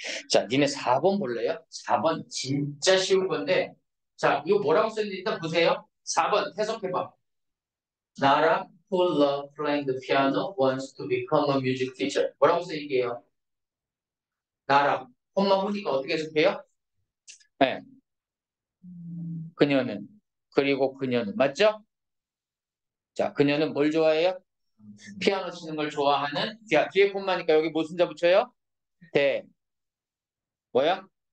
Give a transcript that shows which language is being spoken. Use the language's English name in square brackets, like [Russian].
[Korean] 자, 니네 4번 볼래요? 4번 진짜 쉬운 건데. 자, 이거 뭐라고 써있는지 일단 보세요. 4번 해석해봐. [English] 나라 who love playing the piano wants to become a music teacher. [Korean] 뭐라고 써있게요? 나라. 홈마 후니까 어떻게 해석해요? 네. 그녀는. 그리고 그녀는. 맞죠? 자, 그녀는 뭘 좋아해요? 피아노 치는 걸 좋아하는. 자, 뒤에 콤마니까 여기 무슨 자 붙여요? 대. 뭐야?